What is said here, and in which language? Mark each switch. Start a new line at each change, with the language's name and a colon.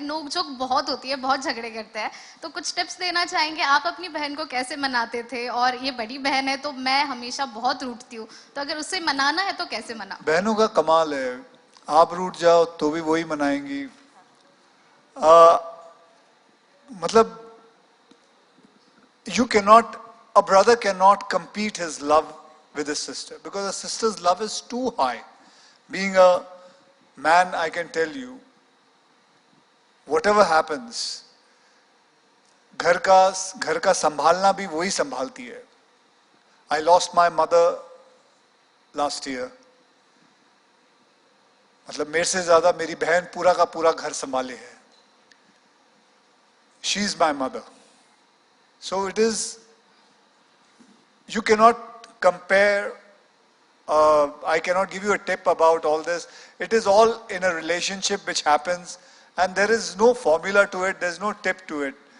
Hindi: नोक झोंक बहुत होती है, बहुत झगड़े करते हैं। तो कुछ टिप्स देना चाहेंगे, आप अपनी बहन को कैसे मनाते थे? और ये बड़ी बहन है तो मैं हमेशा बहुत रूठती हूँ, तो अगर उसे मनाना है तो कैसे मनाऊं? बहनों का कमाल है, आप रूठ जाओ तो भी वही मनाएंगी।
English: मतलब you cannot, a brother cannot compete his love with his sister because a sister's love is too high. Being a man, I can tell you, whatever happens,
Hindi: घर का संभालना भी वही संभालती है।
English: I lost my mother last year.
Hindi: मतलब मेरे से ज्यादा मेरी बहन पूरा का पूरा घर संभाले है।
English: She is my mother. So it is, you cannot compare, I cannot give you a tip about all this. It is all in a relationship which happens, and there is no formula to it, there's no tip to it.